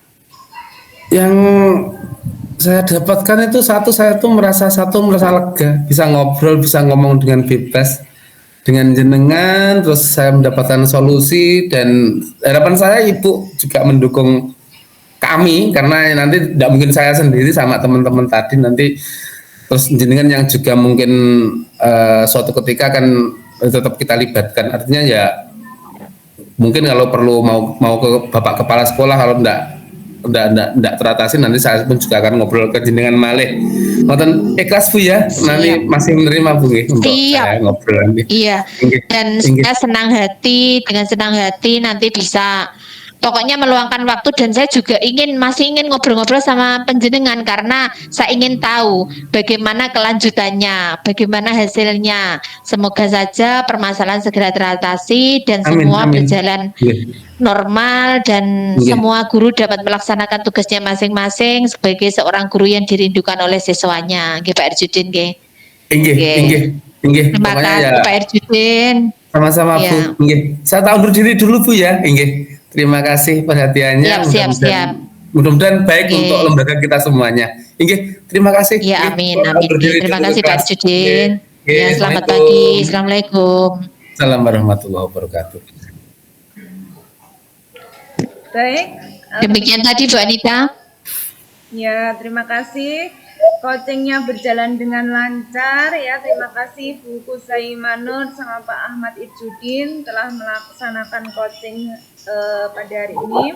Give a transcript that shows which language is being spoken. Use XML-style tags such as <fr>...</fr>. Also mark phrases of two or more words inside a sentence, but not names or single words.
<id>Yang saya dapatkan itu saya tuh merasa lega, bisa ngobrol, bisa ngomong dengan bebas dengan jenengan, terus saya mendapatkan solusi, dan harapan saya Ibu juga mendukung kami, karena nanti tidak mungkin saya sendiri sama teman-teman tadi, nanti terus jenengan yang juga mungkin suatu ketika akan tetap kita libatkan, artinya ya mungkin kalau perlu mau ke Bapak Kepala Sekolah, kalau enggak teratasi nanti saya pun juga akan ngobrol ke jenengan malih. Ngoten ikhlas Bu ya, nanti Siap. masih menerima Bu untuk Siap. saya ngobrol nanti. Iya, Inggih, dan inggih. saya dengan senang hati nanti bisa pokoknya meluangkan waktu, dan saya juga masih ingin ngobrol-ngobrol sama penjenengan karena saya ingin tahu bagaimana kelanjutannya, bagaimana hasilnya. Semoga saja permasalahan segera teratasi dan Amin, semua amin. berjalan Inggih, normal, dan inggih. semua guru dapat melaksanakan tugasnya masing-masing sebagai seorang guru yang dirindukan oleh siswanya. Nggih Pak Erjudin nggih. Inggih, Nggih.</id> <jv>inggih, inggih.</jv> <id>Terima Pokoknya kasih ya Pak Erjudin. sama-sama Ya, Bu. Inggih. Saya tak undur diri dulu Bu ya. Inggih. Terima kasih perhatiannya. siap. Mudah-mudahan baik untuk Oke. lembaga kita semuanya. Inggih. Terima kasih. Ya, Inggih. amin, Tak amin. undur diri Terima dulu ke kasih Pak kelas. Inggih. Erjudin. Inggih. Ya, selamat pagi. Assalamualaikum. Assalamualaikum.</id> <ar>السلام عليكم ورحمة الله وبركاته.</ar> <id>Baik. Demikian tadi Bu Anita. Ya, terima kasih. Coachingnya berjalan dengan lancar ya. Terima kasih Bu Kusai Manur sama Pak Ahmad Irjudin telah melaksanakan coaching pada hari ini.</id>